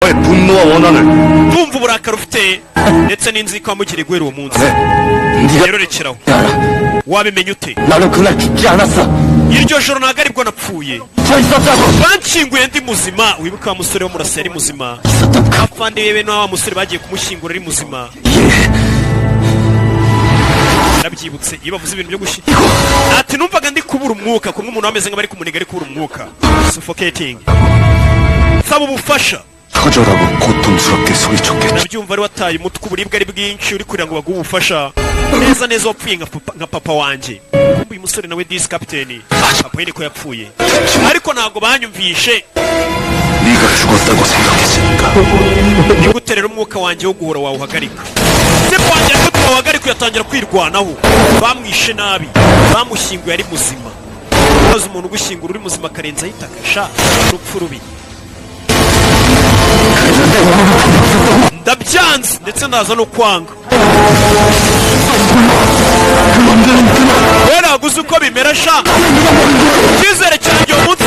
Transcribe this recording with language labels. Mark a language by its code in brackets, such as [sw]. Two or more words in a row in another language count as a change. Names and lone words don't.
[ko] 분노와 원한을 [rw] ndumva uburakari ufite ndetse n'inzika wamugiriye guhera uwo munsi rero rekeraho wabimenya ute [ko] 나는 그날 죽지 않았어 [rw] iryo joro ntabwo aribwo napfuye banshyinguye ndi muzima wibuka wa musore wo murasa yari muzima afande yewe n'wa musore bagiye kumushyingura ari muzima narabyibutse iyo bavuze ibintu byo gushyingura ati numvaga ndi kubura umwuka kumwe umuntu wameze nk'abari kumuniga ari kubura umwuka suffocating nsaba ubufasha [ko] 터져라고 고통스럽게 소리쳤겠지 [rw] nabyumva ari wataye umutwe uburibwe ari bwinshi uri kugira ngo baguhe ubufasha neza neza wapfuye nka papa wanjye uyu musore nawe disi kapiteni papa ye niko yapfuye ariko ntabwo banyumvishe [ko] 네가 죽었다고 생각했으니까 [rw] ni gute rero umwuka wanjye wo guhora wawuhagarika se wanjye ariko wawuhagarika yatangira kwirwanaho bamwishe nabi bamushyinguye ari muzima maze umuntu ugushyingura uri muzima karenze ahitaka sha urupfu rubi ndabyanze ndetse ndaza no kwanga ntabwo uzi uko bimera sha icyizere cyanjye uwo munsi